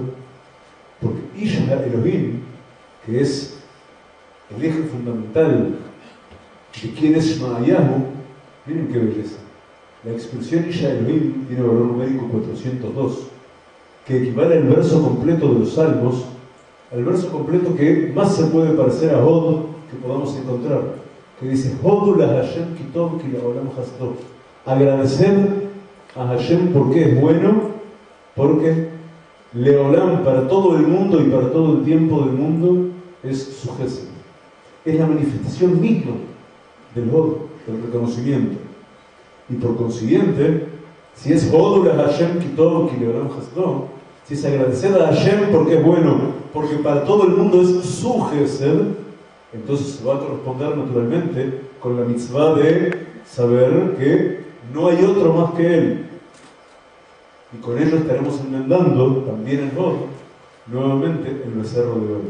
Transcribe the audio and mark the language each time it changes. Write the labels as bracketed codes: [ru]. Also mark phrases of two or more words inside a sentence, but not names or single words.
[es] Porque [he] איש האלהים, [es] que es el eje fundamental de quién es Shma'ayahu, miren qué belleza. La expresión [he] איש האלהים [es] tiene valor numérico 402, que equivale al verso completo de los Salmos, al verso completo que más se puede parecer a Hod que podamos encontrar, que dice: [he] הודו לה' כי טוב כי לעולם חסדו. [es] Agradecer a Hashem porque es bueno, porque Leolam, para todo el mundo y para todo el tiempo del mundo, es su Gesed. Es la manifestación misma del Hod, del reconocimiento. Y por consiguiente, si es [he] הודו לה' כי טוב כי לעולם חסדו, [es] si es agradecer a Hashem porque es bueno, porque para todo el mundo es su Gesed, entonces se va a corresponder naturalmente con la mitzvah de saber que no hay otro más que Él. Y con ello estaremos enmendando también el Hod, nuevamente el becerro de oro.